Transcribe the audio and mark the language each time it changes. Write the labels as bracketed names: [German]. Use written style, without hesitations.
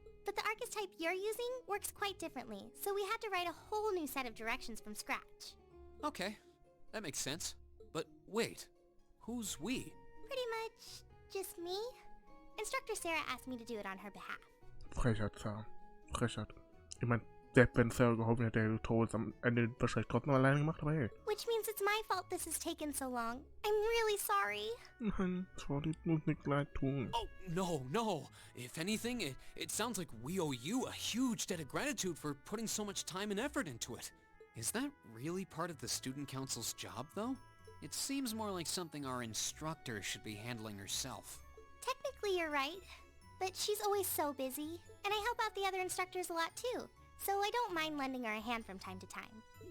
[English] But the Arcus type you're using works quite differently, so we had to write a whole new set of directions from scratch. Okay, that makes sense. But wait, who's we? Pretty much just me. Instructor Sara asked me to do it on her behalf. [German] Frechheit, Sara. Frechheit. Ich mein, selbst wenn Sara geholfen hätte, hätte Towa es am Ende wahrscheinlich trotzdem alleine gemacht, aber hey. [English] Which means it's my fault this has taken so long. I'm really sorry. [German] Nein, sorry, muss nicht leid tun. [English] Oh, no. If anything, it sounds like we owe you a huge debt of gratitude for putting so much time and effort into it. Is that really part of the student council's job, though? It seems more like something our instructor should be handling herself. Technically you're right, but she's always so busy, and I help out the other instructors a lot too, so I don't mind lending her a hand from time to time.